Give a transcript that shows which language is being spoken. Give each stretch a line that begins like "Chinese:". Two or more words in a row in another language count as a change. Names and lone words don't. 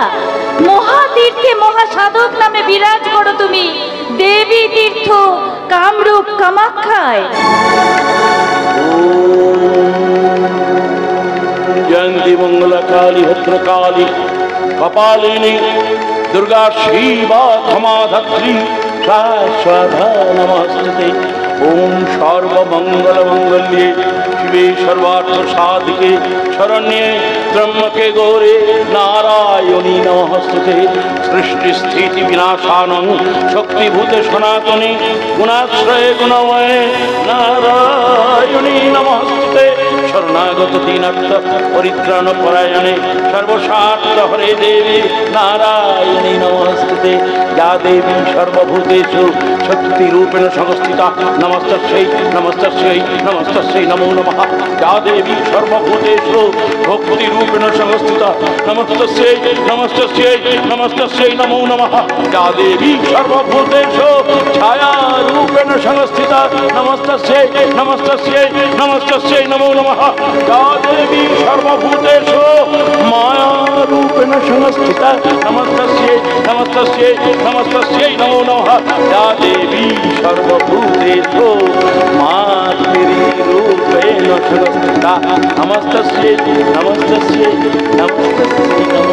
Bangla: মহাতীর্থে মহাসাধক নামে বিরাজ করো তুমি দেবী তীর্থ কামরূপ কামাখ্যায়।
Sanskrit: জয়ন্তী মঙ্গলা কালী ভদ্রকালী কপালিনী দুর্গা শিবা ক্ষমাধাত্রী শাশ্বতা নমস্তুতে। ওম সর্বমঙ্গল মঙ্গল্যে শিবে সর্বার্থ সাধিকে শরণ্যে ত্র্যম্বকে গৌরে নারায়ণী নমস্তুতে। সৃষ্টি স্থিতি বিনাশানং শক্তিভূতে সনাতনী গুণাশ্রয়ে গুণময়ে নারায়ণী নমস্তুতে। শরণাগত দীনার্থ পরিত্রাণ পরায়ণে সর্বস্বার্থ হরে দেবী নারায়ণী নমস্তুতে। যা দেবী সর্বভূতেষু শক্তিরূপেণ সংস্থিতা নমস্তস্যৈ নমস্তস্যৈ নমস্তস্যৈ নমো নমঃ। যা দেবী সর্বভূতেষু ভক্তিরূপেণ সংস্থিতা নমস্তস্যৈ নমস্তস্যৈ নমস্তস্যৈ নমো নমঃ। যা দেবী সর্বভূতেষু ছায়ারূপেণ সংস্থিতা নমস্তস্যৈ নমস্তস্যৈ নমস্তস্যৈ নমো নমঃ। যা দেবী সর্বভূতেষু মায়ারূপেণ সংস্থিতা নমস্তস্যৈ নমস্তস্যৈ নমস্তস্যৈ নমো নমঃ। যা দেবী সর্বভূতেষু মাতৃরূপেণ সংস্থিতা নমস্তস্যৈ নমস্তস্যৈ নমস্তস্যৈ